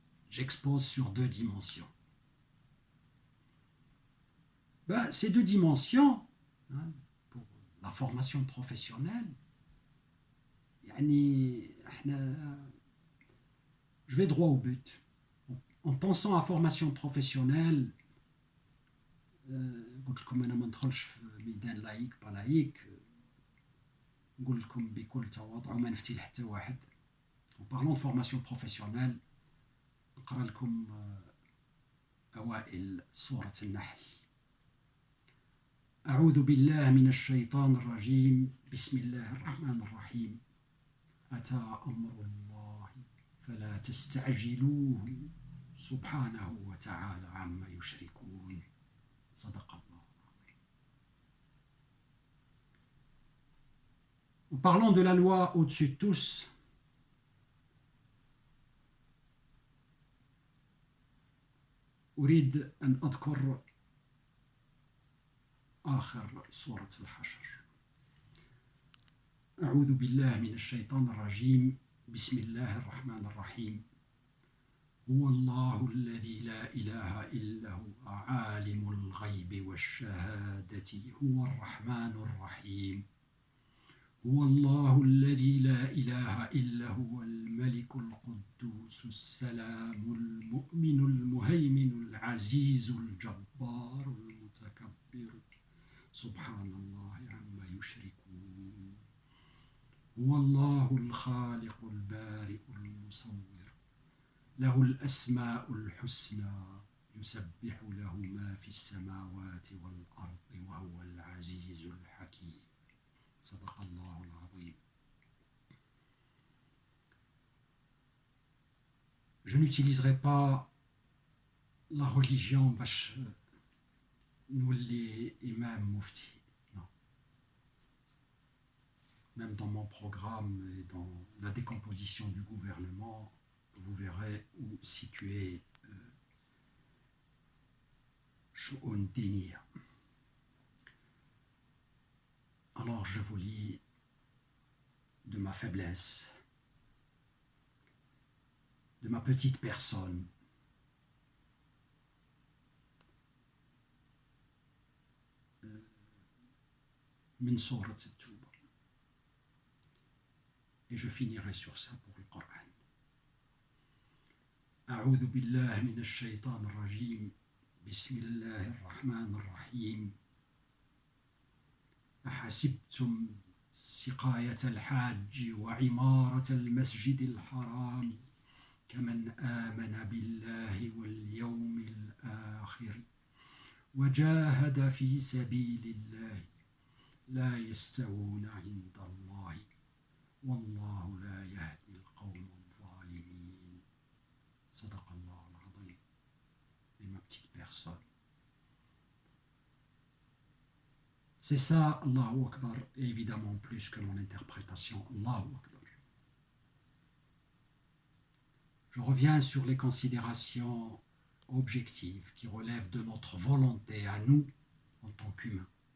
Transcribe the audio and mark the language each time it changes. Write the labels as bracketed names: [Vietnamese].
[French] J'expose sur deux dimensions. Ces deux dimensions, pour la formation professionnelle, je vais droit au but. En pensant à formation professionnelle, [Arabic] قلت لكم أنا ما ندخلش في ميدان لايك با لايك نقول لكم بكل تواضع وما نفتي لحتى واحد. [French] En parlant de formation professionnelle, [Arabic] نقرأ لكم أوائل سورة النحل. أعوذ بالله من الشيطان الرجيم بسم الله الرحمن الرحيم أتى أمر الله فلا تستعجلوه سبحانه وتعالى عما يشركون صدق الله. [French] En parlant de la loi au-dessus de tous, [Arabic] أريد أن أذكر آخر سورة الحشر. أعوذ بالله من الشيطان الرجيم بسم الله الرحمن الرحيم هو الله الذي لا إله إلا هو عالم الغيب والشهادة هو الرحمن الرحيم هو الله الذي لا إله إلا هو الملك القدوس السلام المؤمن المهيمن العزيز الجبار المتكبر سبحان الله عما يشركون هو الله الخالق البارئ المصور له الأسماء الحسنى يسبح له ما في السماوات والأرض وهو العزيز الحكيم صدق الله العظيم. [French] Je n'utiliserai pas la religion [Arabic] باش نولي إمام مفتي. [French] Non. Même dans mon programme et dans la décomposition du gouvernement, vous verrez où situer [Arabic] شؤون دينية. [French] Alors je vous lis de ma faiblesse, de ma petite personne, [Arabic] min surat at-Tawba. [French] Et je finirai sur ça pour le Coran. [Arabic] أعوذ بالله من الشيطان الرجيم بسم الله الرحمن الرحيم أحسبتم سقاية الحاج وعمارة المسجد الحرام كمن آمن بالله واليوم الآخر وجاهد في سبيل الله لا يستوون عند الله والله لا يهدي القوم الظالمين صدق الله العظيم. [French] Et ma petite personne. C'est ça, Allahu Akbar, et évidemment plus que mon interprétation, Allahu Akbar. Je reviens sur les considérations objectives qui relèvent de notre volonté à nous en tant qu'humains.